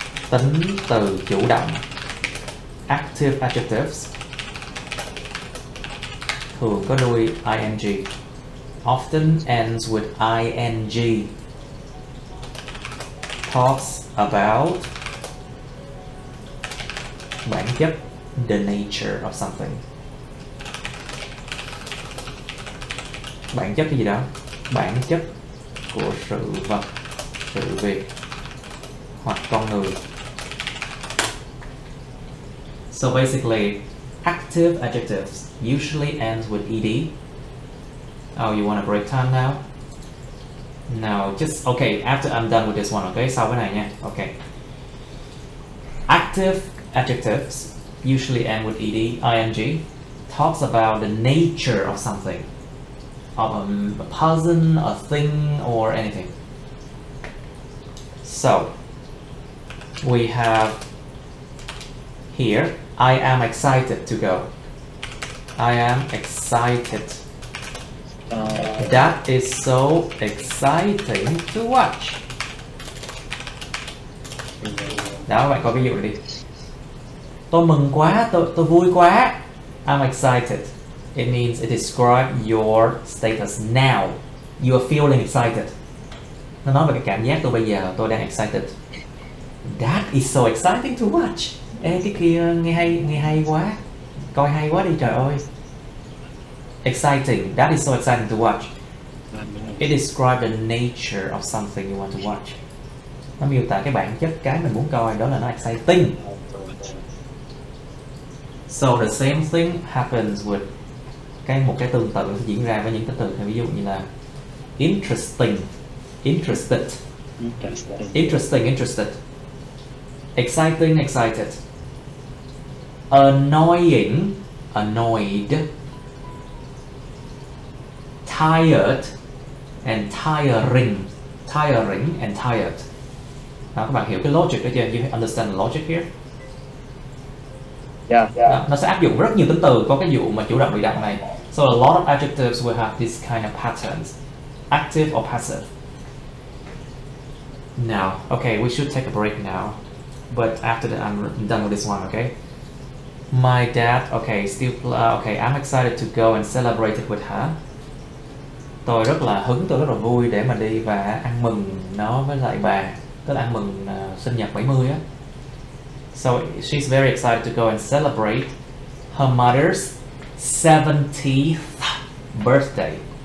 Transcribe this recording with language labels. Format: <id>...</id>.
<vi>Tính từ chủ động</vi> <en>active adjectives</en> <vi>thường có đuôi ing,</vi> <en>often ends with ing, talks about bản chất, the nature of something.</en> <vi>Bản chất cái gì đó, bản chất của sự vật, sự việc hoặc con người.</vi> <en>So basically, active adjectives usually ends with ed. Oh, you want a break time now? No, just okay. After I'm done with this one, okay?</en> <vi>Sau cái này nha.</vi> <en>Okay. Active adjectives usually end with ed, ing, talks about the nature of something, of a person, a thing, or anything. So we have here, I am excited to go. I am excited. That is so exciting to watch.</en> <vi>Đó, bạn có ví dụ đi. Tôi mừng quá, tôi vui quá.</vi> <en>I'm excited. It means it describes your status now. You are feeling excited.</en> <vi>Nó nói về cái cảm giác tôi bây giờ, tôi đang excited.</vi> <en>That is so exciting to watch.</en> <vi>Ê, cái kia nghe hay quá. Coi hay quá đi trời ơi. Exciting.</vi> <en>That is so exciting to watch. It describes the nature of something you want to watch.</en> <vi>Nó miêu tả cái bản chất cái mình muốn coi, đó là nó exciting.</vi> <en>So the same thing happens with</en> <vi>một cái tương tự sẽ diễn ra với những cái từ ví dụ như là</vi> <en>interesting, interested, exciting, excited, annoying, annoyed, tired and tiring and tired.</en> <vi>Đó, các bạn hiểu cái logic đó chưa?</vi> <en>You understand the logic here?</en> <vi>Đó, nó sẽ áp dụng rất nhiều tính từ có cái vụ mà chủ động bị động này.</vi> <en>So a lot of adjectives will have this kind of patterns, active or passive. Now, okay, we should take a break now, but after that I'm done with this one, okay? My dad, okay, okay, I'm excited to go and celebrate it with her.</en> <vi>Tôi rất là vui để mà đi và ăn mừng nó với lại bà, tức là ăn mừng sinh nhật 70 á.</vi> <en>So she's very excited to go and celebrate her mother's 70th birthday.</en>